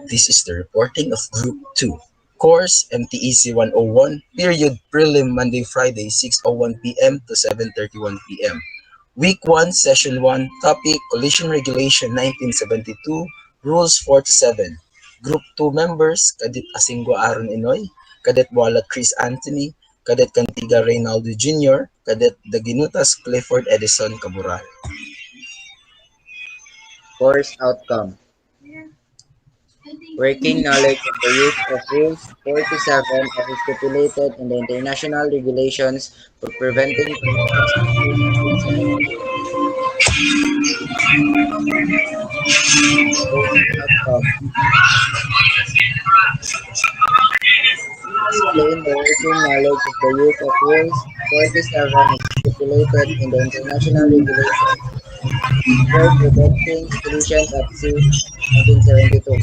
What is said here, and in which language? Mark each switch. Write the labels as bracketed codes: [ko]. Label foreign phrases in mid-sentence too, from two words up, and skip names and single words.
[en] This is the reporting of Group 2. Course MTEC 101, period prelim Monday, Friday, 6:01 p.m. to 7:31 p.m. Week 1, Session 1, topic Collision Regulation 1972, Rules 4 to 7. Group 2 members, Cadet Asingwa Aaron Inoy, Cadet Walat Chris Anthony, Cadet Cantiga Reynaldo Jr., Cadet Daginutas Clifford Edison Cabura. Course outcome: working knowledge of the use of Rules 47 as stipulated in the international regulations for preventing collisions of two 1972. Course outcome: explain the working knowledge of the use of Rules 47 as stipulated in the international regulations for preventing collisions at sea 1972.